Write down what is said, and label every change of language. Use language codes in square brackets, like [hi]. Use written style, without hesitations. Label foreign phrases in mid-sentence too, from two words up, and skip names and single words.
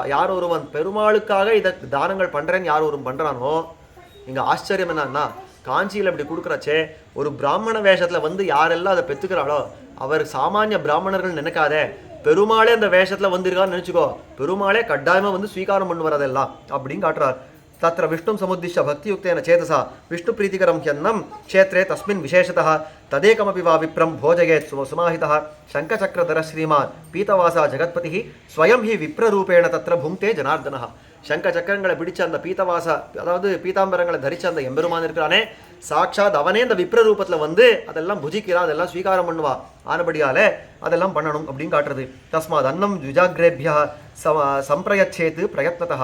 [ta] யார் ஒருவன் பெருமாளுக்காக இதை தானங்கள் பண்ணுறேன்னு யார் ஒருவன் பண்ணுறானோ, இங்கே ஆச்சரியம் என்னன்னா காஞ்சியில் இப்படி கொடுக்குறச்சே ஒரு பிராமண வேஷத்தில் வந்து யாரெல்லாம் அதை பெற்றுக்கிறாளோ அவர் சாமானிய பிராமணர்கள் நினைக்காதே, பெருமாளே அந்த வேஷத்தில் வந்திருக்கான்னு நினச்சிக்கோ, பெருமாளே கட்டாயமாக வந்து ஸ்வீகாரம் பண்ணு வரதெல்லாம் அப்படின்னு காட்டுறார். [sa] तत्र विष्णुं समुद्दिश्य भक्तियुक्तेन चेतसा विष्णुप्रीतिकरं ह्यन्नं क्षेत्रे तस्मिन् विशेषतः तदेकमपि वा विप्रं भोजयेत् सुमाहितः शङ्खचक्रधरः श्रीमान् पीतवासा जगत्पतिः स्वयं हि विप्ररूपेण तत्र भुङ्क्ते जनार्दनः. [ta] சங்கச்சக்கரங்களை பிடிச்ச அந்த பீத்தவாச, அதாவது பீதாம்பரங்களை தரிச்ச அந்த எம்பெருமான் இருக்கிறானே, சாட்சாத் அவனே இந்த விப்ர ரூபத்தில் வந்து அதெல்லாம் புஜிக்கிறா, அதெல்லாம் ஸ்வீகாரம் பண்ணுவா. ஆனபடியாலே அதெல்லாம் பண்ணணும் அப்படின்னு காட்டுறது. [sa] तस्मात् अन्नं द्विजाग्रेभ्यः सम्प्रयच्छेत् प्रयत्नतः.